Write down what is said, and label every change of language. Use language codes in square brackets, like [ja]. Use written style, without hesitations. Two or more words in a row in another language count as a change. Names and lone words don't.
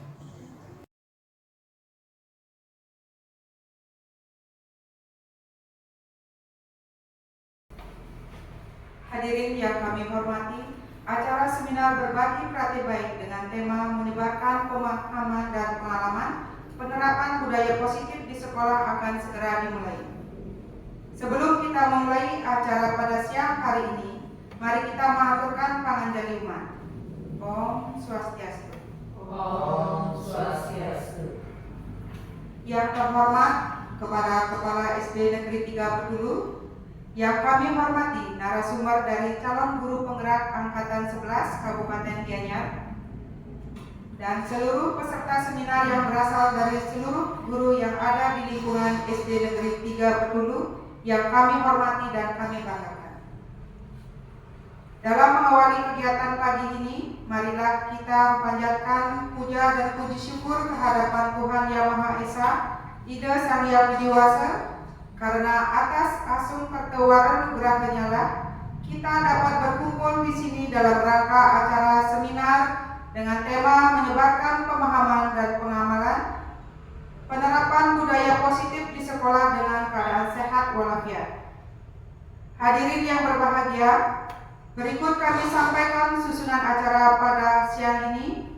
[id] Hadirin yang kami hormati, acara seminar berbagi praktik baik dengan tema menyebarkan pemahaman dan pengalaman penerapan budaya positif di sekolah akan segera dimulai. Sebelum kita memulai acara pada siang hari ini, mari kita mengaturkan [ban] panganjali umat. [sa] Om Swastiastu. Om Swastiastu. [id] Yang terhormat kepada Kepala SD Negeri 3 Petulu, yang kami hormati narasumber dari calon guru penggerak angkatan 11 Kabupaten Gianyar dan seluruh peserta seminar yang berasal dari seluruh guru yang ada di lingkungan SD Negeri 3 Petulu yang kami hormati dan kami banggakan. Dalam mengawali kegiatan pagi ini, marilah kita panjatkan puja dan puji syukur kehadapan Tuhan Yang Maha Esa, Ida Sang Hyang Widiwasa, karena atas [ban] asung pertewaran nugrahnya [id] lah kita dapat berkumpul di sini dalam rangka acara seminar dengan tema menyebarkan pemahaman dan penerapan budaya positif di sekolah dengan keadaan sehat walafiat. Hadirin yang berbahagia, berikut kami sampaikan susunan acara pada siang ini.